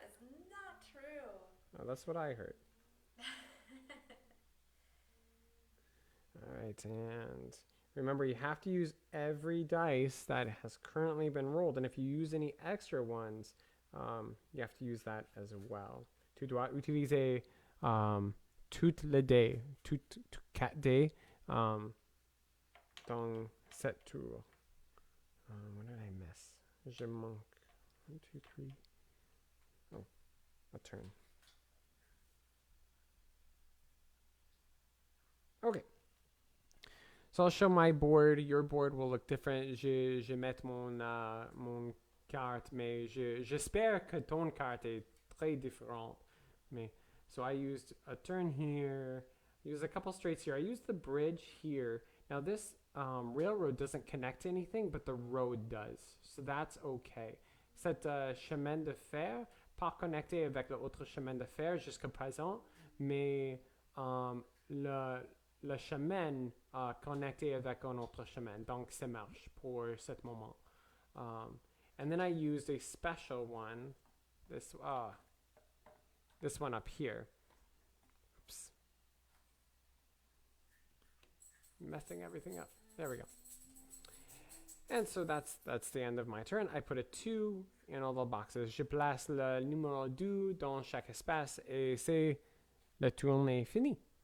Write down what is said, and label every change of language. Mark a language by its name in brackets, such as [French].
[English] that is not true. that's what I heard. All right, and remember, you have to use every dice that has currently been rolled, and if you use any extra ones, you have to use that as well. [French] Tu dois utiliser toutes les dés, quatre dés dans cette tour. [English] What did I miss? [French] Je manque 1, 2, 3. [English] Oh, a turn. Okay. So I'll show my board. Your board will look different. [French] Je mets mon carte, mais j'espère que ton carte est très différente. Mais, [English] so I used a turn here. I used a couple straights here. I used the bridge here. Now this railroad doesn't connect to anything, but the road does. So that's okay. [French] Cette chemin de fer, pas connecté avec l'autre chemin de fer jusqu'à présent, mais le chemin connecté avec un autre chemin. Donc, ça marche pour ce moment. [English] And then I used a special one, this one up here. Oops. Messing everything up. There we go. And so that's the end of my turn. I put a 2 in all the boxes. [French] Je place le numéro 2 dans chaque espace et c'est le tour est fini.